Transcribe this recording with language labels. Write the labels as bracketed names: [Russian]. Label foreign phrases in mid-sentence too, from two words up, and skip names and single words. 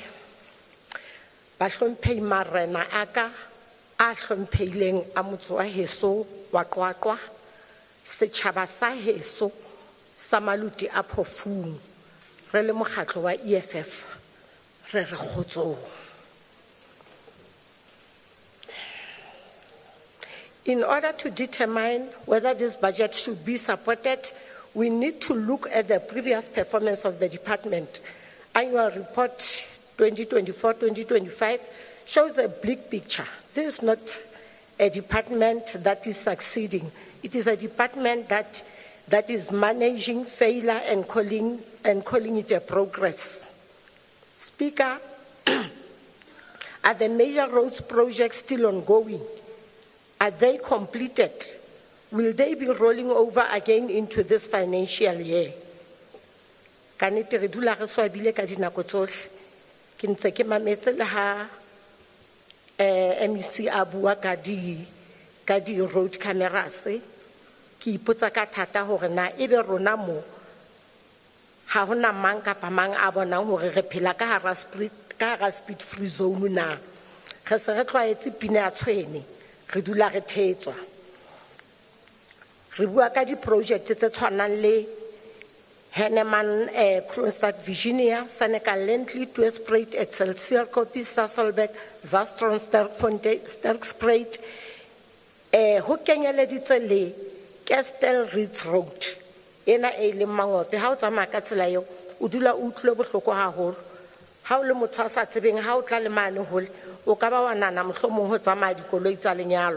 [Southern Sotho] Bahlomphehi marena aka a hlomphehileng a motse wa heso wa Qwaqwa, setjhaba sa heso sa Maluti a Phofung, re le mokgatlo wa EFF, re re kgotsong. [English] In order to determine whether this budget should be supported, we need to look at the previous performance of the department. Annual report 2024-2025 shows a bleak picture. This is not a department that is succeeding. It is a department that is managing failure and calling it a progress. Speaker, are the major roads projects still ongoing? Are they completed? will they be rolling over again into this financial year? [Southern Sotho] Ka nnete re dula re swabile ka dinako tsohle. Ke ntse ke mametse le ha MEC a bua ka di [English] road cameras. [Southern Sotho] Ke ipotsa ka thata hore na ebe rona mo ha hona mang kapa mang a bonang hore re phela ka hara [English] speed free zone [Southern Sotho] na. Re se re tlwaetse pina ya tshwene, re dula re thetswa. Re bua ka di project tse tshwanang le Henneman Kronstadt Virginia, Senegal Lentley, Tweespreit, Excelsior Copy, Sasolbeck, Zastron, Sterkspreit, ho kenyeleditse le Kestel Ritz Road. Ena e le mangope ha o tsamaya ka tsela eo o dula o utlwe bohloko haholo. Ha o le motho a sa tsebeng ha o tla le mane hole o ka ba wa nana mohlomong ho tsamaya dikoloi tsa lenyalo.